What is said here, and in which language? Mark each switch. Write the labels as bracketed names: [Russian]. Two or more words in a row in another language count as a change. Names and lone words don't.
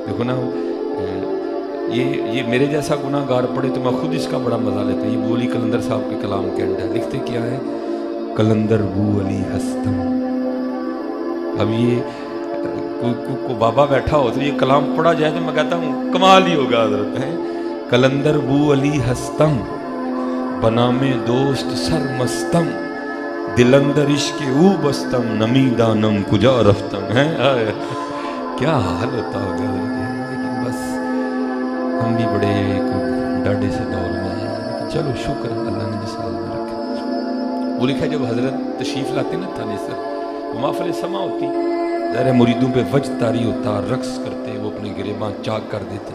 [Urdu] دیکھو نا یہ میرے جیسا گناہ گار پڑے تو میں خود اس کا بڑا مزہ لیتا ہوں. یہ بو علی قلندر صاحب کے کلام کے اینڈ ہے. لکھتے کیا ہے؟ [Persian] قلندر بو علی ہستم. [Urdu] اب یہ کو بابا بیٹھا ہو تو یہ کلام پڑھا جائے تو میں کہتا ہوں کمال ہی ہوگا حضرت. [Persian] ہے قلندر بو علی ہستم بنام دوست سر مستم دلندر عشق او بستم نمی دانم کجا رفتم. [Urdu] ہے کیا حال ہوتا ہوگا. لیکن بس ہم بھی بڑے ڈاڈے سے دور میں ہیں. لیکن چلو شکر اللہ نے جس حال میں رکھا. وہ لکھا جب حضرت تشریف لاتے نا تھانے سر وہ محفل سما ہوتی ظاہر مریدوں پہ وجد طاری ہوتا, رقص کرتے, وہ اپنے گریباں چاک کر دیتے.